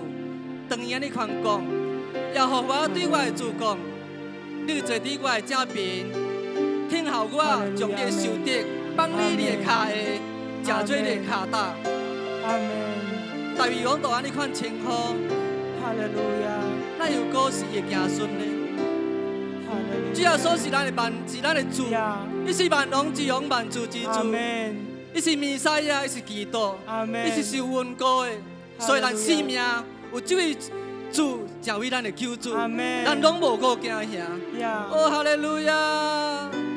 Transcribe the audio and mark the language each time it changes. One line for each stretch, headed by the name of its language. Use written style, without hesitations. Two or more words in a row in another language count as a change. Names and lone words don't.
Min Nan Chinese: 当然你看讲，耶和华对我的主讲：你坐伫我的正边，听候我将你的仇敌放你的脚下，食做你的脚踏。阿门。大卫王就安尼款称呼。哈利路亚。咱又果是伊的子孙呢？主耶稣是咱的万，是咱的主，伊是万王之王，万主之主。阿门。伊是弥赛亚，伊是基督，阿门。伊是受恩膏的，所以咱生命有这位主成为咱的救主，阿门。咱拢无顾惊吓。哦，哈利路亚！